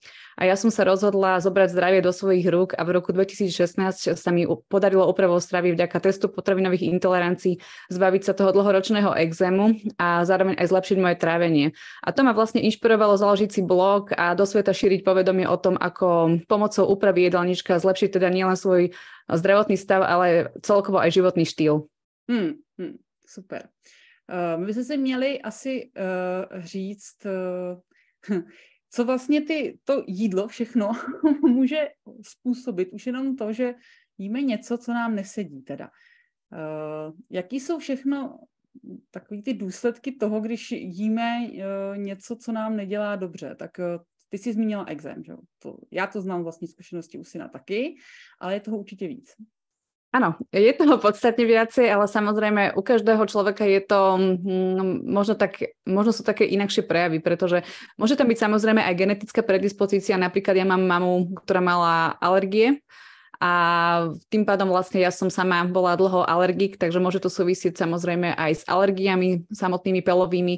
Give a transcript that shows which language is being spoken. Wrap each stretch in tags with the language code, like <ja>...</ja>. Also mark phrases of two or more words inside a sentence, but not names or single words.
<sk>A ja som sa rozhodla zobrať zdravie do svojich rúk a v roku 2016 sa mi podarilo opravou stravy vďaka testu potravinových intolerancií zbaviť sa toho dlhoročného ekzému a zároveň aj zlepšiť moje trávenie. A to ma vlastne inšpirovalo založiť si blog a do sveta šíriť povedomie o tom, ako pomocou úpravy jedálnička zlepšiť teda nielen svoj zdravotný stav, ale celkovo aj životný štýl.</sk> <cs>Super. My bychom si měli asi říct, co vlastně to jídlo všechno může způsobit. Už jenom to, že jíme něco, co nám nesedí teda. Jaký jsou všechno takový ty důsledky toho, když jíme něco, co nám nedělá dobře? Tak ty jsi zmínila ekzém, že? Já to znám vlastní zkušenosti u syna taky, ale je toho určitě víc.</cs> <sk>Áno, je toho podstatne viacej, ale samozrejme u každého človeka je to možno sú také inakšie prejavy, pretože môže tam byť samozrejme aj genetická predispozícia. Napríklad ja mám mamu, ktorá mala alergie a tým pádom vlastne ja som sama bola dlho alergik, takže môže to súvisieť samozrejme aj s alergiami samotnými pelovými.</sk>